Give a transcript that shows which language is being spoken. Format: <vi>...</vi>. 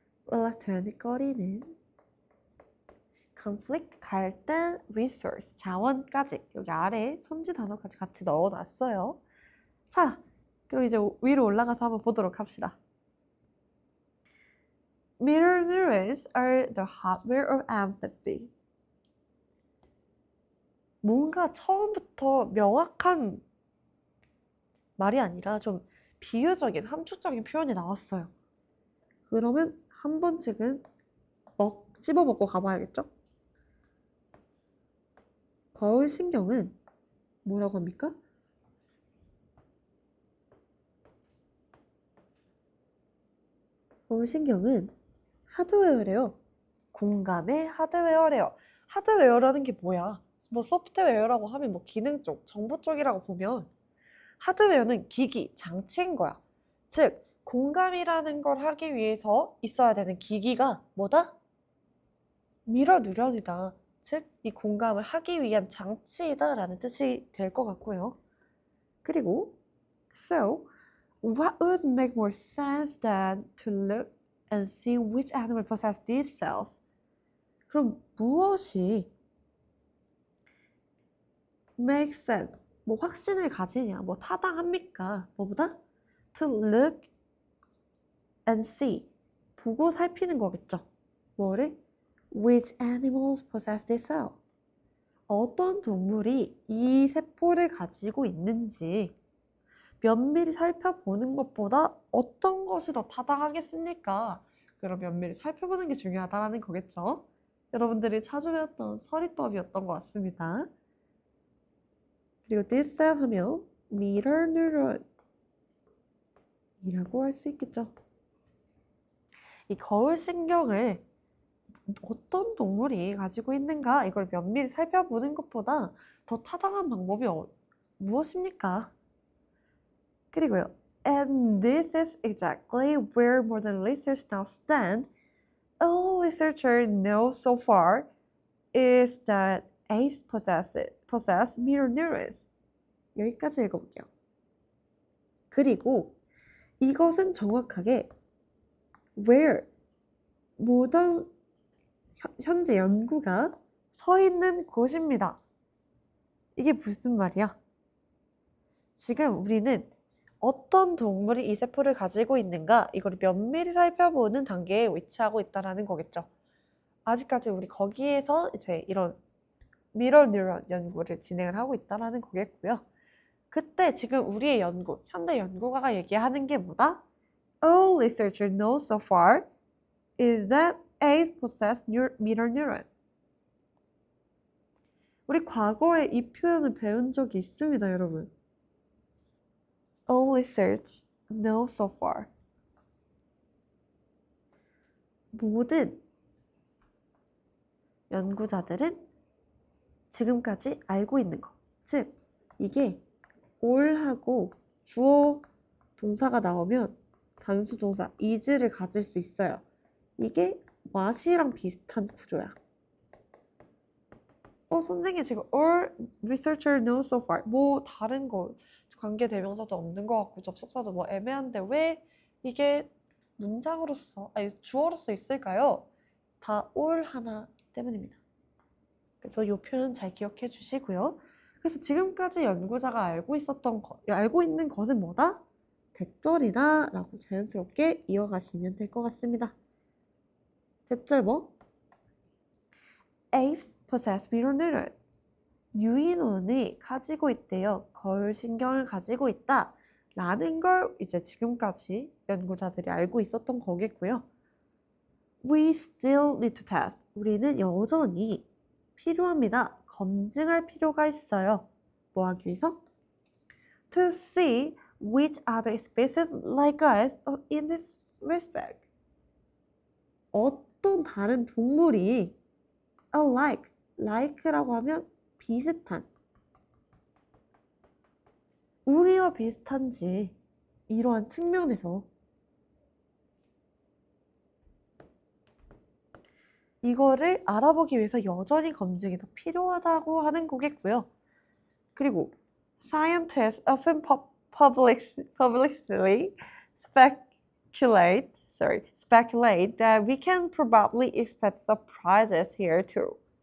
<ko>연락되거리는 conflict 갈등 resource 자원까지 여기 아래 선지 단어까지 같이 넣어놨어요. 자, 그럼 이제 위로 올라가서 한번 보도록 합시다.</ko> <en>Mirror neurons are the hardware of empathy.</en> <ko>뭔가 처음부터 명확한 말이 아니라 좀 비유적인 함축적인 표현이 나왔어요. 그러면 한 번씩은 씹어 먹고 가봐야겠죠? 거울신경은 뭐라고 합니까? 거울신경은 하드웨어래요. 공감의 하드웨어래요. 하드웨어라는 게 뭐야? 뭐 소프트웨어라고 하면 뭐 기능 쪽, 정보 쪽이라고 보면 하드웨어는 기기, 장치인 거야. 즉, 공감이라는 걸 하기 위해서 있어야 되는 기기가 뭐다? 미러 뉴런이다. 즉, 이 공감을 하기 위한 장치이다 라는 뜻이 될 것 같고요. 그리고</ko> <en>So, what would make more sense than to look and see which animal possess these cells?</en> <ko>그럼 무엇이</ko> <en>make sense?</en> <ko>뭐 확신을 가지냐? 뭐 타당합니까? 뭐보다?</ko> <en>To look and see.</en> <ko>보고 살피는 거겠죠. 뭐를?</ko> <en>Which animals possess this cell?</en> <ko>어떤 동물이 이 세포를 가지고 있는지 면밀히 살펴보는 것보다 어떤 것이 더 타당하겠습니까? 그럼 면밀히 살펴보는 게 중요하다는 거겠죠. 여러분들이 자주 배웠던 서리법이었던 것 같습니다. 그리고</ko> <en>this cell</en> <ko>하면 mirror neuron 이라고 할 수 있겠죠. 이 거울신경을 어떤 동물이 가지고 있는가 이걸 면밀히 살펴보는 것보다 더 타당한 방법이 무엇입니까? 그리고요.</ko> <en>And this is exactly where modern research now stand. All researchers know so far is that apes possess mirror neurons.</en> <ko>여기까지 읽어볼게요. 그리고 이것은 정확하게 where 모든 현재 연구가 서 있는 곳입니다. 이게 무슨 말이야? 지금 우리는 어떤 동물이 이 세포를 가지고 있는가 이걸 면밀히 살펴보는 단계에 위치하고 있다는 거겠죠. 아직까지 우리 거기에서 이제 이런 미러 뉴런 연구를 진행을 하고 있다는 거겠고요. 그때 지금 우리의 연구, 현대 연구가가 얘기하는 게 뭐다?</ko> <en>All researchers know so far is that apes possess mirror neuron.</en> <ko>우리 과거에 이 표현을 배운 적이 있습니다, 여러분.</ko> <en>All research know so far.</en> <ko>모든 연구자들은 지금까지 알고 있는 거. 즉, 이게 all하고 주어 동사가 나오면 단수 동사 is를 가질 수 있어요. 이게 what이랑 비슷한 구조야. 선생님 지금</ko> <en>all researcher know so far</en> <ko>뭐 다른 거 관계대명사도 없는 것 같고 접속사도 뭐 애매한데 왜 이게 문장으로서 아니 주어로서 있을까요? 다 all 하나 때문입니다. 그래서 이 표현 잘 기억해 주시고요. 그래서 지금까지 연구자가 알고 있는 것은 뭐다? 대절이다 라고 자연스럽게 이어가시면 될 것 같습니다. 대절 뭐?</ko> <en>Apes possess mirror neuron.</en> <ko>유인원이 가지고 있대요. 거울신경을 가지고 있다. 라는 걸 이제 지금까지 연구자들이 알고 있었던 거겠고요.</ko> <en>We still need to test.</en> <ko>우리는 여전히 필요합니다. 검증할 필요가 있어요. 뭐 하기 위해서?</ko> <en>To see which other species like us in this respect.</en> <ko>어떤 다른 동물이 alike, like라고 하면 비슷한, 우리와 비슷한지 이러한 측면에서 이거를 알아보기 위해서 여전히 검증이 더 필요하다고 하는 거겠고요.</ko> <en>그리고 scientists often publicly speculate that we can probably expect surprises here too.</en>